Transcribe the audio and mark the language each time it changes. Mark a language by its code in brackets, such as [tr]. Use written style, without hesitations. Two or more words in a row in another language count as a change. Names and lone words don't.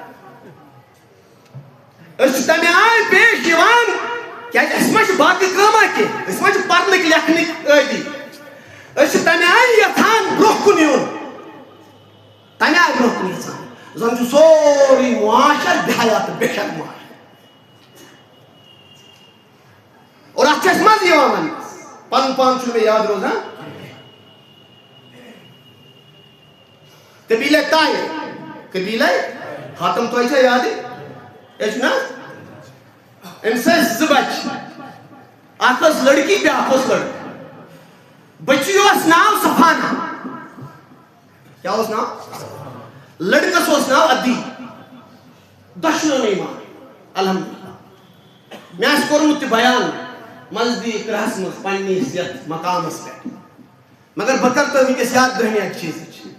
[ks] أسۍ چھِ تمہِ آیہِ پیش یِوان کیازِ اَسہِ ما چھِ باقٕے کٲما کینٛہہ أسۍ ما چھِ پرنٕکۍ لیکھنٕکۍ عٲدی أسۍ چھِ تمہِ آیہِ یژھان برونٛہہ کُن یُن تمہِ آیہِ برونٛہہ کُن یژھان زن چھُ سورُے معاشر بے حیا تہٕ بے شک معاشر اور اتھ چھُ اَسہِ مزٕ یِوان وننس پنُن پان چھُنہٕ مےٚ یاد روزان قبیلے طاہر قبیلے حاتم تۄہہِ چھا یادٕ یہِ چھُ نہ أمِس ٲسۍ زٕ بچہِ اکھ ٲس لڑکی بیٛاکھ اوس لڑکہٕ بچی اوس ناو سفانا کیٛاہ اوس ناو لڑکس اوس ناو عدی دۄشوٕنی مان الحمدللہ مےٚ آسہِ کوٚرمُت تہِ بیان نزدیٖک رہس منٛز پننِس یتھ مقامس پٮ۪ٹھ مگر بہٕ کرٕ تۄہہِ وٕنکیٚس یاد دٔہمہِ اکہِ چیٖزٕچ